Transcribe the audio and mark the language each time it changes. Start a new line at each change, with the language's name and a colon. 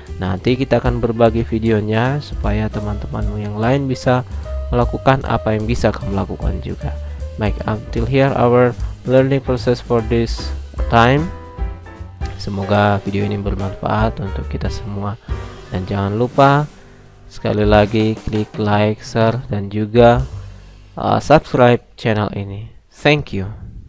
Indonesian: Nanti kita akan berbagi videonya supaya teman-teman yang lain bisa melakukan apa yang bisa kamu lakukan juga.
English: Baik, until here our learning process for this time.
Indonesian: Semoga video ini bermanfaat untuk kita semua, dan jangan lupa sekali lagi klik like, share, dan juga subscribe channel ini.
English: Thank you.